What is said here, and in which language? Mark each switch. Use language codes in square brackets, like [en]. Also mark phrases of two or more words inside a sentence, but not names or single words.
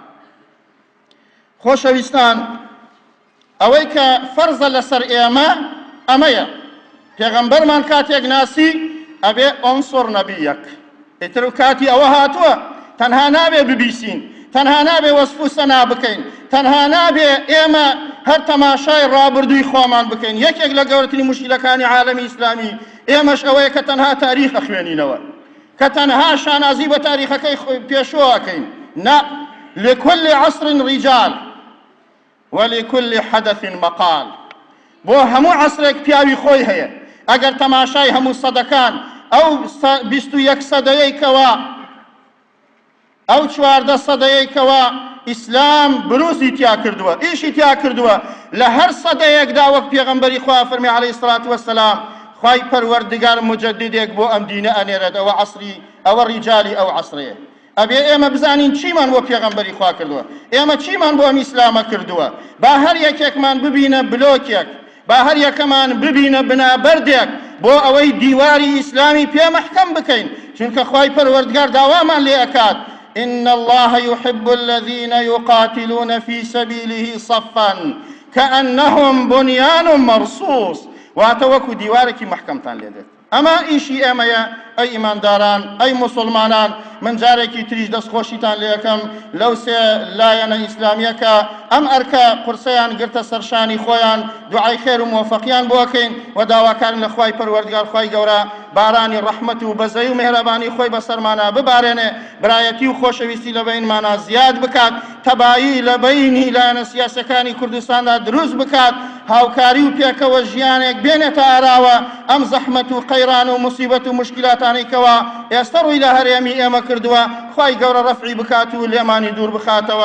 [ckb] خۆشەویستان، ئەوەی کە فەرزە لەسەر ئێمە ئەمەیە، پێغەمبەرمان کاتێک ناسی ئەبێ ئۆنسۆر نەبیەک، ئیتر و کاتی ئەوە هاتووە تەنها نابێ ببیسین، تەنها نابێ وەسف و سەنا بکەین، تەنها نابێ ئێمە هەر تەماشای ڕابردووی خۆمان بکەین. یەکێک لە گەورەترین موشکیلەکانی عالەمی ئیسلامی ئێمەش ئەوەیە کە تەنها تاریخ ئەخوێنینەوە، کە تەنها شانازی بە تاریخەکەی پێشۆەکەین. نا، [ar] لكل عصر رجال ولكل حدث مقال. [ckb] بۆ هەموو عەسرێک پیاوی خۆی هەیە. ئەگەر تەماشای هەموو سەدەکان ئەو 21 سەدەیەکەوە، ئەو 14 سەدەیەکەوە ئیسلام بروزی تیا کردووە، ئیشی تیا کردووە، لە هەر سەدەیەکدا وەک پێغەمبەری خوا فەرمی [ar] عەلەیهی سەڵات وەسەلام [ckb] خوای پەروەردگار مجددێک بۆ ئەم دینە ئەنێرێت. ئەوە عەسری، ئەوە ڕیجالی ئەو عەسرەیە. ئەبێ ئێمە بزانین چیمان بۆ پێغەمبەری خوا کردووە، ئێمە چیمان بۆ ئەم ئیسلامە کردووە. با هەر یەکێکمان ببینە بلۆکێک، با هەر یەکەمان ببینە بنابەردێک بۆ ئەوەی دیواری ئیسلامی پێ مەحکەم بکەین، چونکە خوای پەروەردگار داوامان لێ ئەکات: [ar] إن الله يحب الذين يقاتلون في سبيله صفا كأنهم بنيان مرصوص. [ckb] واتە وەکو دیوارێکی مەحکەمتان لێ دێت. ئەمە ئیشی ئێمەیە، ئەی ئیمانداران، ئەی مسلمانان. من جارێکی تریش دەستخۆشیتان لێ یەکەم لەو سێ لایەنە ئیسلامیەکە ئەم ئەرکە قورسەیان گرتە سەرشانی خۆیان، دوعای خێر و موفەقیان بۆکەین و داواکارن لە خوای پەروەردگار خوای گەورە بارانی ڕەحمەت و بەزەی و مێهرەبانی خۆی بەسەرمانە ببارێنێ، برایەتی و خۆشەویستی لە بینمانە زیاد بکات، تەبایی لە بینی لایەنە سیاسەکانی کوردستاندا دروست بکات، هاوکاری و پێکەوە ژیانێک بێنێتە ئاراوە ئەم زەحمەت و قەیران و موسیبەت و مشکلاتانی کەوا ئێستا ڕووی لە هەرێمی ئێمە کردووە، خوای گەورە ڕەفعی بکات و لێمانی دوور بخاتەوە.